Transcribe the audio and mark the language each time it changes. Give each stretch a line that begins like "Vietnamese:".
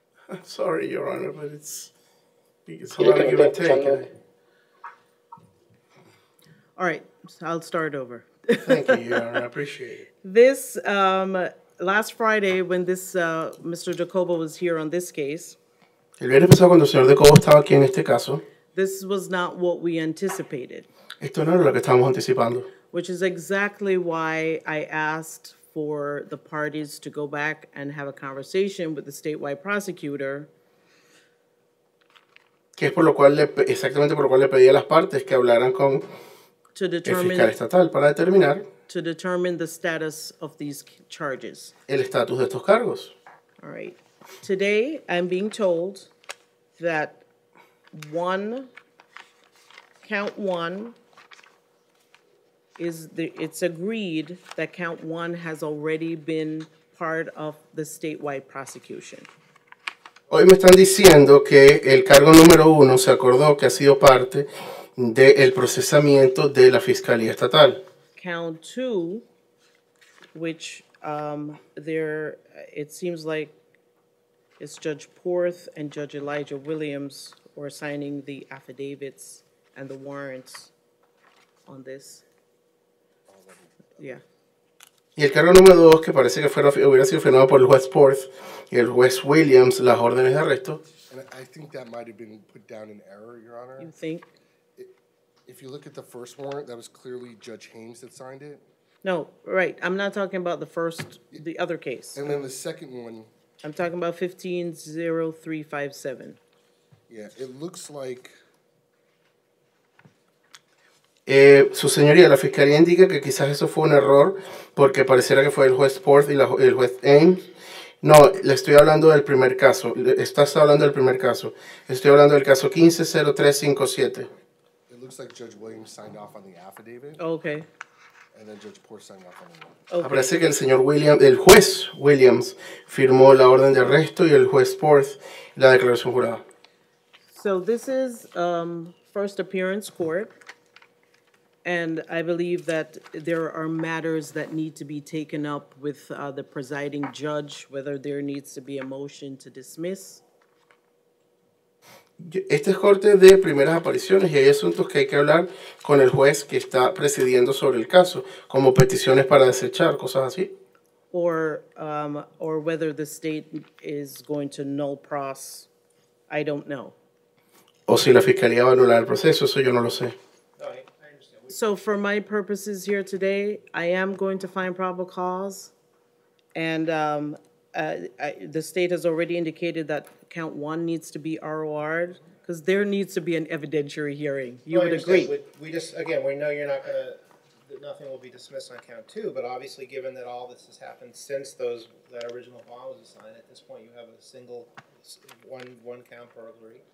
English: I'm sorry, Your Honor, but it's a lot of give and take. all right, so I'll start over. Thank you, Your Honor. I appreciate it. This, last Friday, when this, Mr. DeCobo was here on this case,
Spanish: El viernes pasado, cuando el señor de Cobo estaba aquí en este caso,
English: this was not what we anticipated,
Spanish: esto no era lo que estábamos anticipando.
English: which is exactly why I asked for the parties to go back and have a conversation with the statewide prosecutor
Spanish: Que es por lo cual exactamente por lo cual le pedí a las partes que hablaran con
English: to
Spanish: el fiscal
English: determine,
Spanish: estatal para determinar
English: the status of these charges.
Spanish: el estatus de estos cargos.
English: All right. Today, I'm being told that count one it's agreed that count one has already been part of the statewide prosecution.
Spanish: Hoy me están diciendo que el cargo número 1 se acordó que ha sido parte del procesamiento de la Fiscalía Estatal.
English: Count two, which it seems like it's Judge Porth and Judge Elijah Williams who are signing the affidavits and the warrants on this. Yeah.
Spanish: Y el cargo número 2, que parece que hubiera sido firmado por el juez Porth y el juez Williams, las órdenes de arresto.
English: And I think that might have been put down in error, Your Honor. You think? If you look at the first warrant, that was clearly Judge Haynes that signed it. No, right. I'm not talking about the other case. And then the second one, I'm talking about 150357. yeah, it looks like
Spanish: Su señoría, la fiscalía indica que quizás eso fue un error porque pareciera que fue el juez Porth y el juez Ames. No, le estoy hablando del primer caso. Estás hablando del primer caso. Estoy hablando del caso 150357.
English: it looks like Judge Williams signed off on the affidavit, Okay. and then Judge Porth signed off on the warrant. Okay.
Spanish: Parece que el juez Williams firmó la orden de arresto y el juez Porth la declaración jurada.
English: So this is first appearance court. And I believe that there are matters that need to be taken up with the presiding judge, whether there needs to be a motion to dismiss.
Spanish: Esta es corte de primeras apariciones y hay asuntos que hay que hablar con el juez que está presidiendo sobre el caso, como peticiones para desechar, cosas así.
English: Or whether the state is going to null pros, I don't know.
Spanish: O si la fiscalía va a anular el proceso, eso yo no lo sé.
English: No, I understand. So for my purposes here today, I am going to find probable cause. And the state has already indicated that count one needs to be ROR'd, because there needs to be an evidentiary hearing. You would agree? We just, again, we know you're not gonna, that nothing will be dismissed on count two, but obviously, given that all this has happened since that original bond was assigned, at this point, you have a single, one count burglary.